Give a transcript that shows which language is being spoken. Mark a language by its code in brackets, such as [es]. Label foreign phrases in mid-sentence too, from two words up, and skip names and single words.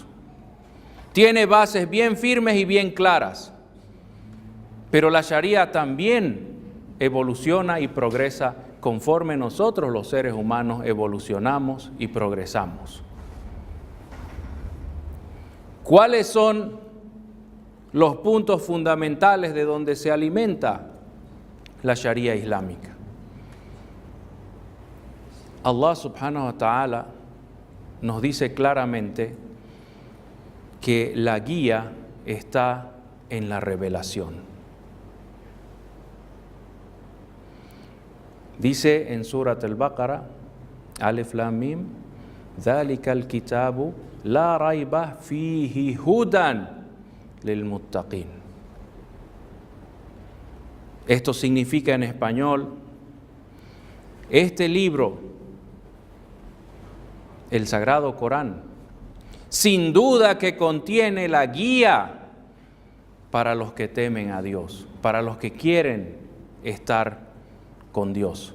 [es] Tiene bases bien firmes y bien claras, pero la Sharia también evoluciona y progresa conforme nosotros los seres humanos evolucionamos y progresamos. ¿Cuáles son los puntos fundamentales de donde se alimenta la Sharia islámica? [ar] الله سبحانه وتعالى [es] nos dice claramente que la guía está en la revelación. Dice en [ar] سورة البقرة، ألف لام ميم, ذَلِكَ الْكِتَابُ لَا رَيْبَ فِيهِ هُدًى لِلْمُتَّقِينَ. [es] Esto significa en español, este libro, el Sagrado Corán, sin duda que contiene la guía para los que temen a Dios, para los que quieren estar con Dios.